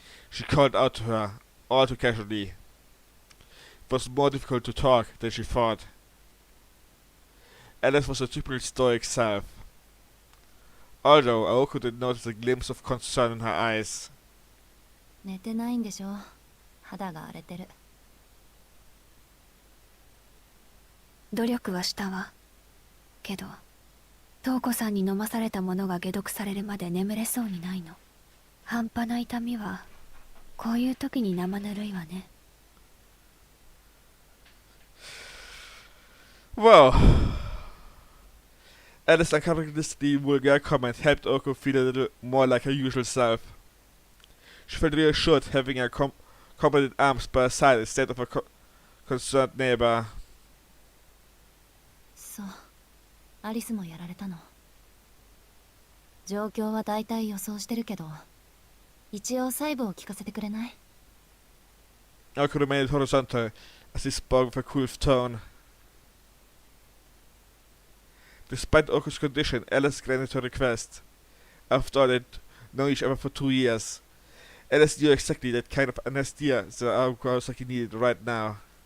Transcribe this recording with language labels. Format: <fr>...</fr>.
<en>She called out to her, all too casually. It was more difficult to talk than she thought. Alice was her typical stoic self. Although Aoko did notice a glimpse of concern in her eyes.</en> <ja>寝てないんでしょ肌が荒れてる努力はしたわけど瞳子さんに飲まされたものが解毒されるまで眠れそうにないの。半端な痛みはこういう時に生ぬるいわね。</ja> <en>Well, Alice's uncharacteristically vulgar comment helped Orko feel a little more like her usual self. She felt reassured having her competent arms by her side instead of a concerned neighbor.</en> <ja>そうアリスもやられたの状況は大体予想してるけど一応細部を聞かせてくれない</ja> <en>Orko remained horizontal as he spoke with a cool tone. Despite Orko's condition, Alice granted her request. After all, they'd known each other for 2 years. Alice knew exactly that kind of anesthesia that Arasaki needed right now.</en>